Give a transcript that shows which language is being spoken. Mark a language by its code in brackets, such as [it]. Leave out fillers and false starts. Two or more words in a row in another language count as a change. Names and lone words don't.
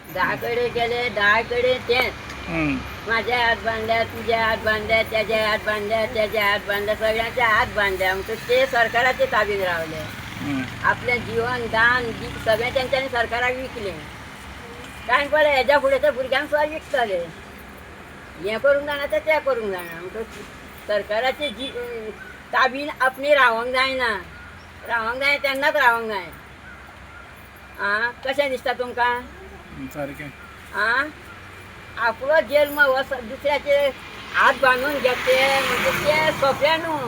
[kok] 10कडे गेले 10कडे तेच. [mr] माझ्या हात बांधल्या, तुझ्या हात बांधल्या, त्याच्या हात बांधल्या, त्याच्या हात बांधल्या, सगळ्यांच्या हात बांधल्या. [kok] मग ते सरकाराचे ताबीत रावले. आपल्या जीवन दान सगळे त्यांच्यानी सरकाराक विकले. [mr] काय पडलं ह्याच्या पुढे [kok] तर भुरग्यांक सुद्धा विकतले. हे करूंक जाणा तर ते करूंक जाणा. मग सरकाराचे ताबीन आपली रावंक जायना. रावंक जाय तेन्नाच रावंक जाय. कशें दिसता तुमकां? सारकें. आपलो जल्म हो दुसऱ्याचे हात बांदून घेतले म्हणजे ते सोंपें न्हू.